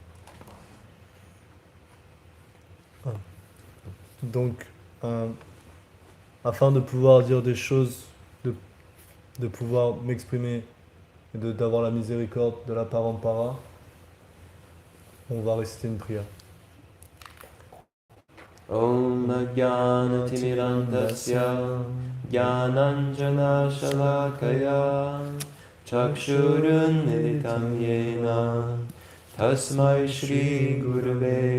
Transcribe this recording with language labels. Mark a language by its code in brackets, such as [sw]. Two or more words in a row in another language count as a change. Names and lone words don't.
[fr] Donc, afin de pouvoir dire des choses, de pouvoir m'exprimer et d'avoir la miséricorde de la parampara, on va réciter une prière. [sa] Om Jnana Timirandasya Jnananjana Shalakaya Chakshurun Militam Yena Tasmai Shri Gurave